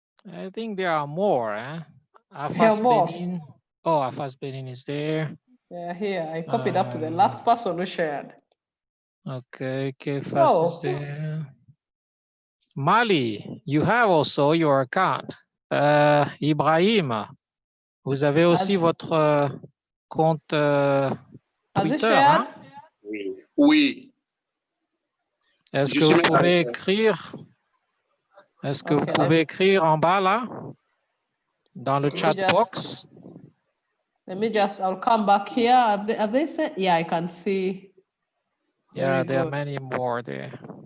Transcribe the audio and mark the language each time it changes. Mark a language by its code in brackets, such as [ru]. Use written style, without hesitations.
[en] I think there are more. There are more. Benin. Oh, AFAAS Benin is there. Yeah, here. I copied up to the last person who shared. Okay, KFAS is there. Mali, you have also your account. [fr] Ibrahim, vous avez aussi votre compte Twitter, hein? Oui. Est-ce que vous pouvez écrire? Est-ce que vous pouvez écrire en bas là, dans le chat box? [en] Let me just, I'll come back here. Have they said? Yeah, I can see. Yeah, there are many more there.